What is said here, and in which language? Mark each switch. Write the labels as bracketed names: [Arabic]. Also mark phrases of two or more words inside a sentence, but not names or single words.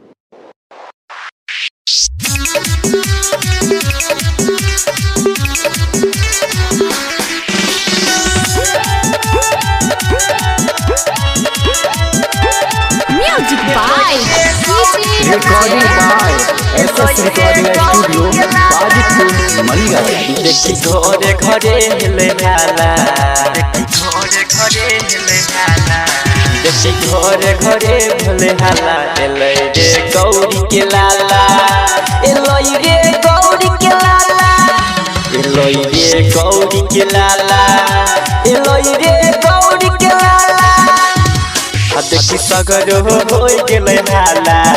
[English] Music by Recording by SS Recording Studio, Bajipur, Manegar. [Maithili] देखी घरे घरे हिले हाला देखी घरे घरे भले हाला एलै रे गौरी के लाला एलै रे गौरी के लाला एलै रे गौरी के लाला एलै रे गौरी के लाला आ देखी सगर होय गेलै हाला